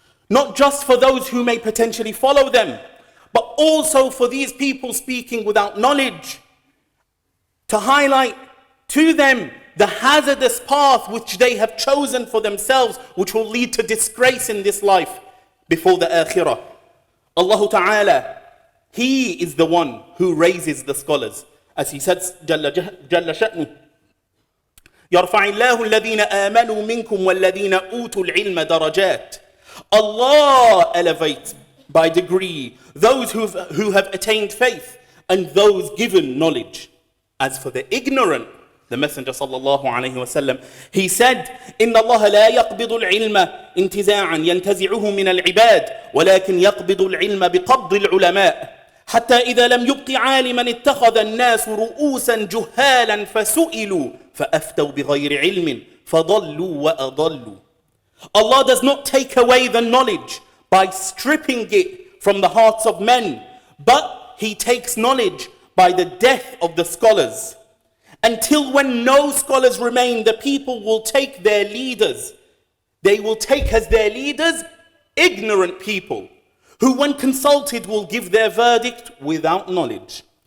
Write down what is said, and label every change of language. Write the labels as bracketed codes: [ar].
[en] Not just for those who may potentially follow them, but also for these people speaking without knowledge, to highlight to them the hazardous path which they have chosen for themselves, which will lead to disgrace in this life before the akhirah. Allah Ta'ala, He is the one who raises the scholars. As He says, Jalla Sha'nu, [ar] يرفع الله الذين آمنوا منكم والذين أوتوا العلم درجات. [en] Allah elevates by degree those who have attained faith and those given knowledge. As for the ignorant, the Messenger sallallahu alayhi wa sallam, he said, [ar] إن الله لا يقبض العلم انتزاعا ينتزعه من العباد ولكن يقبض العلم بقبض العلماء حتى إذا لم يبق عالما اتخذ الناس رؤوسا جهالا فسئلوا فأفتوا بغير علم فضلوا وأضلوا. [en] Allah does not take away the knowledge by stripping it from the hearts of men, but He takes knowledge by the death of the scholars. Until when no scholars remain, the people will take their leaders. They will take as their leaders ignorant people, who when consulted will give their verdict without knowledge.